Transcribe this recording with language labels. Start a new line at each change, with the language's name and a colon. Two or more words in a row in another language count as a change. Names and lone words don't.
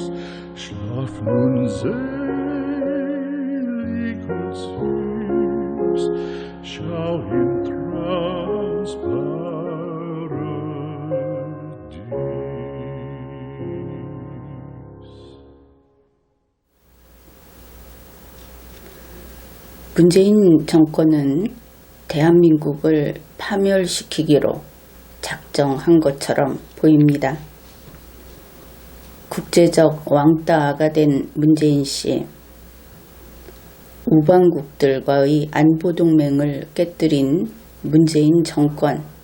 German: Schlaf nun selig und süß, schau im Traums Paradies.
Korean: 문재인 정권은 대한민국을 파멸시키기로 작정한 것처럼 보입니다. 국제적 왕따가 된 문재인 씨, 우방국들과의 안보동맹을 깨뜨린 문재인 정권.